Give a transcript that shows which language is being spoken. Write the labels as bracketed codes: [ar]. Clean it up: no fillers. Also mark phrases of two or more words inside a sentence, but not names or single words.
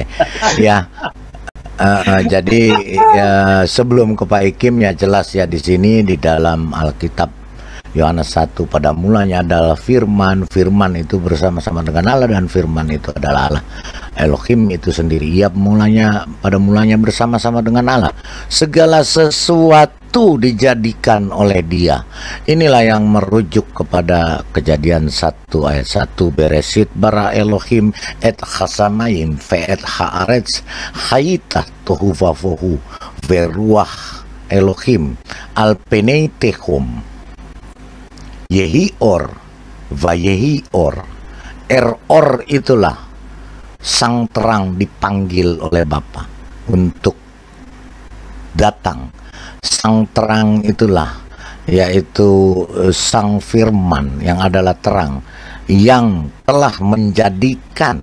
[id] Ya, jadi ya, sebelum ke Pak Ikim ya jelas ya di sini di dalam Alkitab Yohanes 1 pada mulanya adalah firman, firman itu bersama-sama dengan Allah dan firman itu adalah Allah. Elohim itu sendiri, ia pada mulanya bersama-sama dengan Allah. Segala sesuatu dijadikan oleh dia. Inilah yang merujuk kepada Kejadian 1 ayat 1 [he] בראשית ברא אלהים את השמים ואת הארץ היתה תהו ובהו ורוח אלהים על פני תהום יהי אור ויהי אור. [id] Eror itulah sang terang dipanggil oleh Bapa untuk datang. Sang terang itulah yaitu sang firman yang adalah terang yang telah menjadikan.